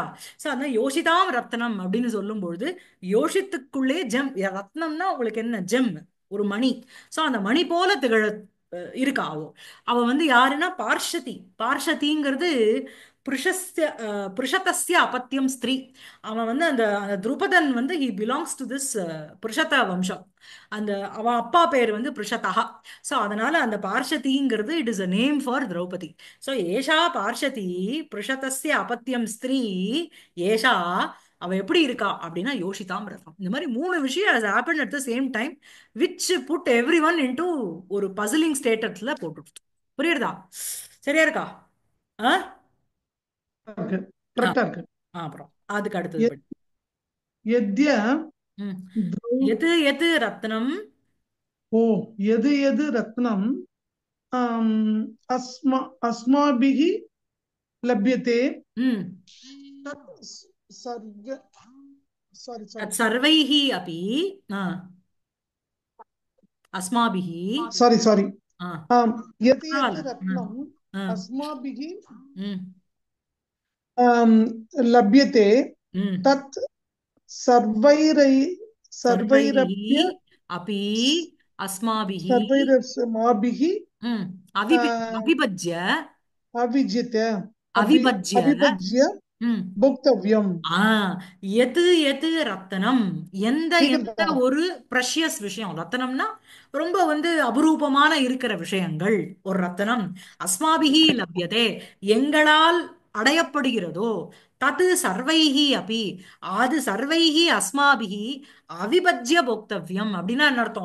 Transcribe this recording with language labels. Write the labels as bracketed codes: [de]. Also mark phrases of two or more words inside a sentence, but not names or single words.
[ta] சோ அதான் [sa] योषिताम् रत्नम् [ta] அப்படின்னு சொல்லும்பொழுது, யோசித்துக்குள்ளே ஜெம். ரத்னம்னா உங்களுக்கு என்ன? ஜெம், ஒரு மணி. சோ அந்த மணி போல திகழ இருக்கா அவ. அவ வந்து யாருன்னா பார்ஷதி. [sa] பார்ஷதிங்கிறது पुरुषस्य पृषतस्य अपत्यम् स्त्री. [ta] அவன் வந்து அந்த அந்த துருபதன் வந்து [en] he belongs to this [ta] புருஷத வம்சம். அந்த அவ அப்பா பேர் வந்து புருஷதா. சோ அதனால அந்த பார்ஷதிங்கிறது [en] it is a name for [ta] திரௌபதி. [sa] சோ एषा पार्षती पृषतस्य अपत्यम् स्त्री. [ta] ஏஷா அவ எப்படி இருக்கா அப்படின்னா [sa] योषिताम् रतम्. [ta] இந்த மாதிரி மூணு விஷயம் [en] has happened at the same time which put everyone into ஒரு puzzling status [ta] போட்டு. புரியுறதா? சரியா இருக்கா? ஆ இருக்கு, ஆ, கரெக்டா இருக்கு. அப்புறம் அதுக்கு அடுத்தது படி. [sa] यद्य ம். द्रौ [ta] எது எது ரத்னம். [sa] ओ यद् यद् रत्नम् अस्मा अस्माभिः लभ्यते ம். तत् सर्व [en] sorry sorry [sa] तत् सर्वैः अपि. ஆ, அஸ்மாபிஹி. [en] sorry sorry ஆ, [sa] यद् यद् [ta] பரவாயில்ல. ம். [sa] रत्नम् ஆ, अस्माभिः ம். लभ्यते ம். तत् सर्वैरै சர்வைஹி सर्वैरप्य अपि अस्माभिः. सर्वैरस्माभिः ம். अ, அவிபஜ்ய. अविज्यते அவிபஜ்ய. अविभज्य ம். भोक्तव्यम् [ta] ஆ, எது எது ரத்தனம், எந்த எந்த கேக்குதா? ஒரு ப்ரஷியஸ் விஷயம். ரத்தனம்னா ரொம்ப வந்து அபரூபமான இருக்கிற விஷயங்கள் ஒரு ரத்தனம். [sa] अस्माभिः लभ्यते, [ta] எங்களால் அடையப்படுகிறதோ. [sa] तद् सर्वैः अपि, அது सर्वैः अस्माभिः अविभज्य भोक्तव्यम् [ta] அப்படின்னா என்ன அர்த்தம்?